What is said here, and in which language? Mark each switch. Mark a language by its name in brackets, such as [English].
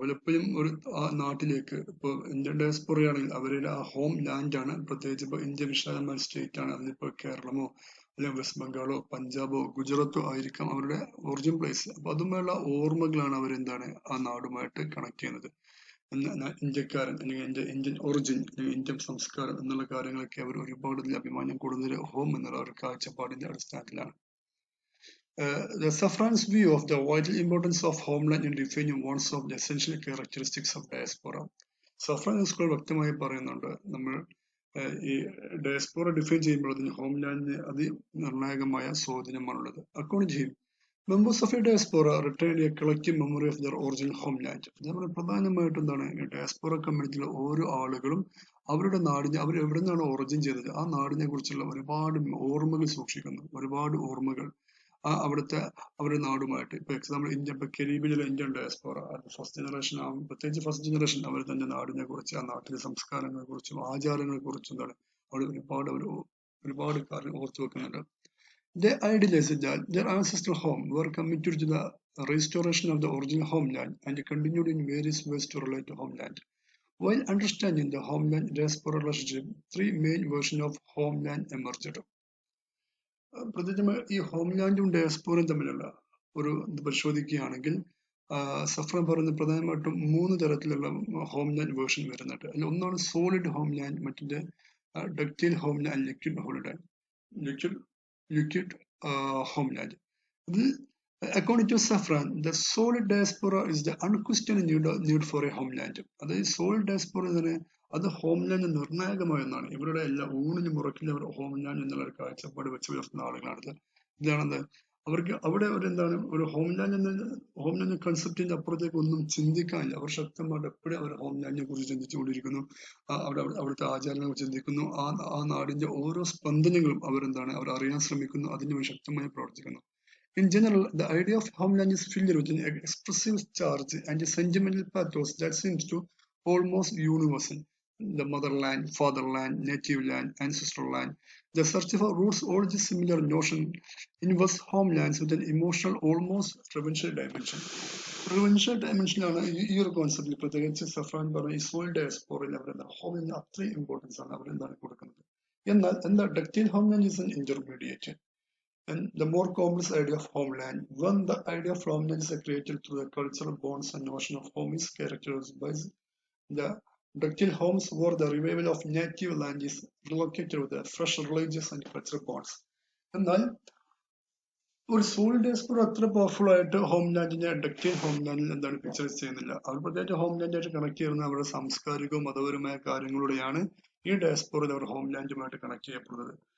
[Malayalam] പലപ്പോഴും ഒരു നാട്ടിലേക്ക് ഇപ്പോൾ ഇന്ത്യൻ ഡയസ്പോറ ആണെങ്കിൽ അവരുടെ ആ ഹോം ലാൻഡ് ആണ്, പ്രത്യേകിച്ച് ഇപ്പോൾ ഇന്ത്യ വിശാലമായ സ്റ്റേറ്റ് ആണ്, അതിലിപ്പോൾ കേരളമോ അല്ലെങ്കിൽ വെസ്റ്റ് ബംഗാളോ പഞ്ചാബോ ഗുജറാത്തോ ആയിരിക്കാം അവരുടെ ഒറിജിൻ പ്ലേസ്. അപ്പൊ അതുമായുള്ള ഓർമ്മകളാണ് അവരെന്താണ് ആ നാടുമായിട്ട് കണക്ട് ചെയ്യുന്നത്. ഇന്ത്യക്കാരൻ അല്ലെങ്കിൽ ഇന്ത്യൻ ഒറിജിൻ അല്ലെങ്കിൽ ഇന്ത്യൻ സംസ്കാരം എന്നുള്ള കാര്യങ്ങളൊക്കെ അവർ ഒരുപാട് അഭിമാനം കൂടുന്നത് ഹോം എന്നുള്ള ഒരു കാഴ്ചപ്പാടിന്റെ അടിസ്ഥാനത്തിലാണ്. [English] The Safran's view of the vital importance of homeland in defining one of the essential characteristics of diaspora. [Malayalam] Safran school വ്യക്തമായി പറയുന്നുണ്ട്, നമ്മൾ ഈ ഡയസ്പോറ ഡിഫൈൻ ചെയ്യുമ്പോൾ അതിന് ഹോംലാൻഡിന് അതിനിർണായകമായ സ്വാധീനമാണുള്ളത്. [English] According to him, members of a diaspora retain a collective memory of their original homeland. [Malayalam] നമ്മൾ പ്രധാനമായിട്ടും എന്താണ് diaspora കമ്മ്യൂണിറ്റിയിലെ ഓരോ ആളുകളും അവരുടെ നാടിനെ, അവർ എവിടെ നിന്നാണ് ഒറിജിൻ ചെയ്തത് ആ നാടിനെ കുറിച്ചുള്ള ഒരുപാട് ഓർമ്മകൾ സൂക്ഷിക്കുന്നു, ഒരുപാട് ഓർമ്മകൾ അവിടുത്തെ അവരുടെ നാടുമായിട്ട്. ഇപ്പൊ എക്സാമ്പിൾ ഇന്ത്യ, ഇപ്പൊ കരീബിയനിലെ ഇന്ത്യൻ ഡയസ്പോറ ഫസ്റ്റ് ജനറേഷൻ ആവും, പ്രത്യേകിച്ച് ഫസ്റ്റ് ജനറേഷൻ അവർ തന്നെ നാടിനെ കുറിച്ച് ആ നാട്ടിലെ സംസ്കാരങ്ങളെ കുറിച്ചും ആചാരങ്ങളെ കുറിച്ചും എന്താണ് അവർ ഒരുപാട് കാര്യം ഓർത്തു വെക്കുന്നുണ്ട്. [English] They idealized that their ancestral home were committed to the restoration of the original homeland and continued in various ways to relate to homeland. While understanding the homeland-diaspora relationship, three main versions of homeland emerged. [Malayalam] പ്രത്യേകിച്ച് ഈ ഹോംലാൻഡും ഡയസ്പോറയും തമ്മിലുള്ള ഒരു ഇത് പരിശോധിക്കുകയാണെങ്കിൽ Safran പറയുന്ന പ്രധാനമായിട്ടും 3 തരത്തിലുള്ള homeland version വരുന്നുണ്ട്. അതിൽ ഒന്നാണ് സോളിഡ് ഹോംലാൻഡ്, മറ്റേ ductile homeland, liquid homeland, liquid homeland. [English] According to Safran, the solid diaspora is the unquestioned need for a homeland. [Malayalam] അതായത് സോളിഡ് ഡയസ്പോറ അത് ഹോംലാൻഡ് നിർണായകമായ ഒന്നാണ്. ഇവരുടെ എല്ലാ ഊണിനും മുറക്കിലും അവർ ഹോംലാൻഡ് എന്നുള്ള ഒരു കാഴ്ചപ്പാട് വെച്ച് പുലർത്തുന്ന ആളുകളാണ്. ഇതാണെന്ത് അവർക്ക് അവിടെ ഒരു ഹോംലാൻഡ് കൺസെപ്റ്റിന്റെ അപ്പുറത്തേക്ക് ഒന്നും ചിന്തിക്കാനില്ല. അവർ ശക്തമായിട്ട് എപ്പോഴും അവർ ഹോംലാൻഡിനെ കുറിച്ച് ചിന്തിച്ചുകൊണ്ടിരിക്കുന്നു, അവിടുത്തെ ആചാരങ്ങളെ കുറിച്ച് ചിന്തിക്കുന്നു, ആ നാടിന്റെ ഓരോ സ്പന്ദനങ്ങളും അവർ അറിയാൻ ശ്രമിക്കുന്നു, അതിനുവേണ്ടി ശക്തമായി പ്രവർത്തിക്കുന്നു. [English] In general, the idea of homeland is filled with an expressive charge and a sentimental pathos that seems to almost universal. The motherland, fatherland, native land, ancestral land. The search for roots all this similar notion invests homelands with an emotional, almost reverential dimension. Reverential dimension [Malayalam] ആണ് ഈ ഒരു കോൺസെപ്റ്റിൽ പ്രത്യേകിച്ച് Safran പറഞ്ഞ ഈ soul ഡയസ്പോറയിൽ അവരെന്താണ് ഹോമിന് അത്രയും importance ആണ് അവരെന്താണ് കൊടുക്കുന്നത്. എന്നാൽ [English] Ductile homeland is an intermediate and the more complex idea of homeland. When the idea of homeland is created through the cultural bonds and notion of home is characterized by the ductile homes where the revival of native land is relocated with the fresh religious and cultural bonds. [Malayalam] എന്നാൽ ഒരു soul diaspora അത്ര powerful ആയിട്ട് ഹോംലാൻഡിനെ ductile ഹോംലാൻഡിൽ എന്താണ് picturise ചെയ്യുന്നില്ല. അവർ പ്രത്യേകിച്ച് ഹോംലാൻഡായിട്ട് connect ചെയ്യുന്ന അവരുടെ സാംസ്കാരികവും മതപരമായ കാര്യങ്ങളിലൂടെയാണ് ഈ ഡയസ്പോറയിൽ അവർ ഹോംലാൻഡുമായിട്ട് കണക്ട് ചെയ്യപ്പെടുന്നത്.